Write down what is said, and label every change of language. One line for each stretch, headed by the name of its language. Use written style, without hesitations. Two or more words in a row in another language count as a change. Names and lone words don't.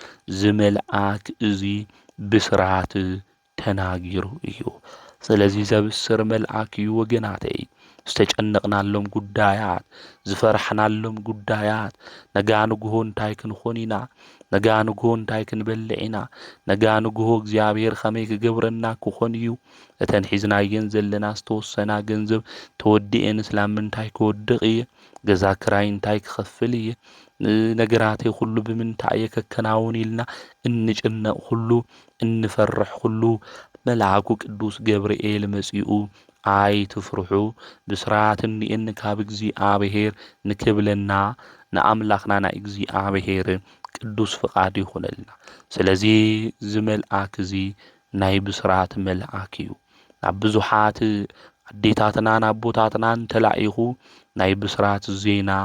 Tigrinya: ዝመልአክ እዚ ብስራት ተናጊሩ እዩ ስለዚ ዘብስር መልአክ እዩ ወገናተይ ዝተጨነቅናሎም ጉዳያት ዝፈርሕናሎም ጉዳያት ነጋንግሆ እንታይ ክንኾን ኢና ነጋንግሆ እንታይ ክንበልዕ ኢና ነጋንግሆ እግዚአብሔር ከመይ ክገብረና ክኾን እዩ እተን ሒዝናየን ዘለና ዝተወሰና ገንዘብ ተወዲአን እስላም እንታይ ክወድቕ እየ ገዛ ክራይ እንታይ ክኸፍል እየ ነገራተይ ሁሉ ብምንታይ የከከናውን ኢልና እንጭነቕ ሁሉ እንፈርሕ ሁሉ መልአኩ ቅዱስ ገብርኤል መጺኡ ኣይትፍርሑ ብስራት እኒአን ካብ እግዚአብሔር ንክብለና ንኣምላኽና ናይ እግዚአብሔር ቅዱስ ፍቃድ ይኹነልና ስለዚ ዝመልአክ እዚ ናይ ብስራት መልአክ እዩ ናብ ብዙሓት ኣዴታትና ኣቦታትና ተላኢኹ ናይ ብስራት ዜና